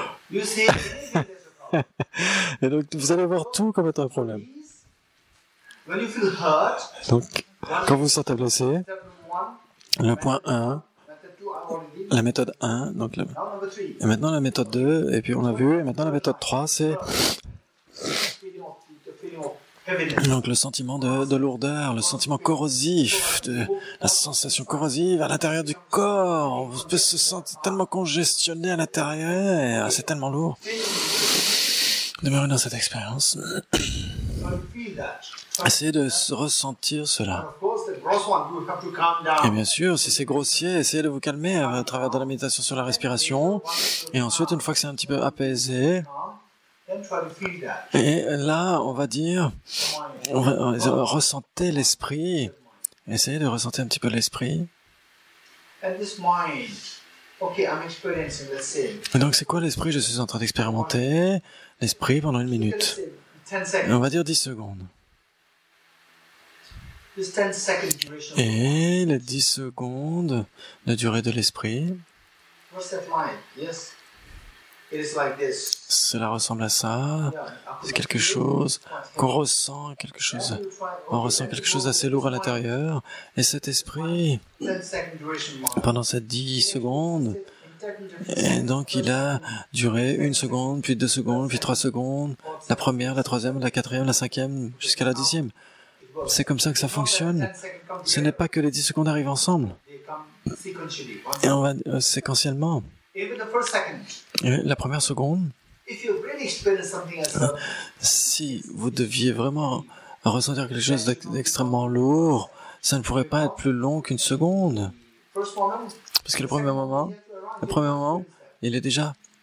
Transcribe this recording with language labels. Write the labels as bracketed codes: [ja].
[en] You say anything, there's a problem. [fr] Et donc vous allez voir tout comme étant un problème. [en] When you feel hurt, [fr] Donc quand vous vous sentez blessé, [en] step number 1, [fr] le point 1, [en] method 2, I already did. [fr] la méthode 1, donc [en] Now number 3, [fr] et maintenant la méthode 2, et puis on a vu, et maintenant la méthode 3, c'est [en] the feeling of heaviness. [fr] donc le sentiment de lourdeur, le sentiment corrosif, la sensation corrosive à l'intérieur du corps. Vous pouvez se sentir tellement congestionné à l'intérieur, et c'est tellement lourd. Demeurez dans cette expérience. [en] So you feel that. [fr] Essayez de ressentir cela. [en] Of course, the gross one, you have to calm [fr] Et [en] down. [fr] bien sûr, si c'est grossier, essayez de vous calmer à travers de la méditation sur la respiration. Et ensuite, une fois que c'est un petit peu apaisé, [en] Then try to feel that. [fr] et là, on va dire, ressentez l'esprit. Essayez de ressentir un petit peu l'esprit. [en] And this mind, okay, I'm experiencing, let's say, [fr] Et donc, c'est quoi l'esprit? Je suis en train d'expérimenter l'esprit pendant une [en] let's [fr] minute. [en] say 10 [fr] Et [en] seconds. [fr] on va dire 10 secondes. [en] This 10 second duration. [fr] Et les 10 secondes de durée de l'esprit, [en] What's that like? Yes. It is like this. [fr] cela ressemble à ça. [en] Yeah, [fr] C'est quelque chose qu'on ressent, on ressent quelque chose d'assez lourd à l'intérieur. Et cet esprit, [en] 10 second duration mind. [fr] pendant ces 10 secondes, et donc il a duré 1 seconde, puis 2 secondes, puis 3 secondes, la première, la troisième, la quatrième, la cinquième, jusqu'à la 10e. C'est comme ça que ça fonctionne. Ce n'est pas que les 10 secondes arrivent ensemble. [en] They come sequentially. [fr] Et on va séquentiellement. [en] Even the first second. [fr] Et la première seconde, [en] If you really experience something as a [fr] si vous deviez vraiment ressentir quelque chose d'extrêmement lourd, ça ne pourrait pas être plus long qu'une seconde. [en] first moment, [fr] Parce que le premier moment, il est déjà...